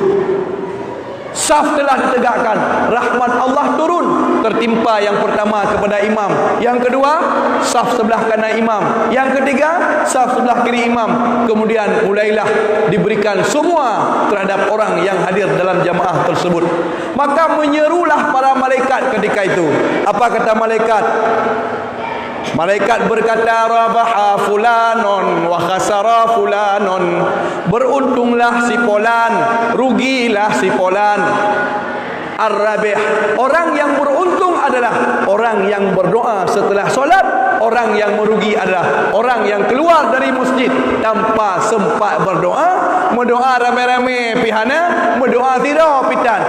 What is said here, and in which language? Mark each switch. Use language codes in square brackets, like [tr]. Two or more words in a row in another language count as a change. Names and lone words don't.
[id] Saf telah ditegakkan, rahmat Allah turun, tertimpa yang pertama kepada imam, yang kedua saf sebelah kanan imam, yang ketiga saf sebelah kiri imam. Kemudian mulailah diberikan semua terhadap orang yang hadir dalam jamaah tersebut. Maka menyerulah para malaikat ketika itu. Apa kata malaikat? Malaikat berkata, [ar] rabaha fulanon wa khasara fulanon. [id] Beruntunglah si fulan, rugilah si fulan. Ar-rabih, orang yang beruntung adalah orang yang berdoa setelah solat. Orang yang merugi adalah orang yang keluar dari masjid tanpa sempat berdoa, berdoa rame-rame pihana, berdoa tidak pitan.